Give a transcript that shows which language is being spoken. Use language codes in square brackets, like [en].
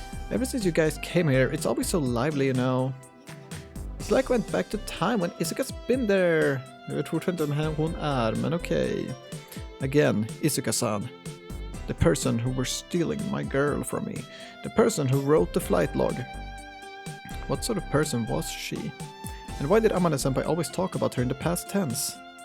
[en] Ever since you guys came here, it's always so lively, you know. It's like I went back to time when Isuka's been there. [sv] Jag vet fortfarande om hon är, men okej. [en] Again, Isuka-san. The person who were stealing my girl from me. The person who wrote the flight log. What sort of person was she? And why did Amane-senpai always talk about her in the past tense?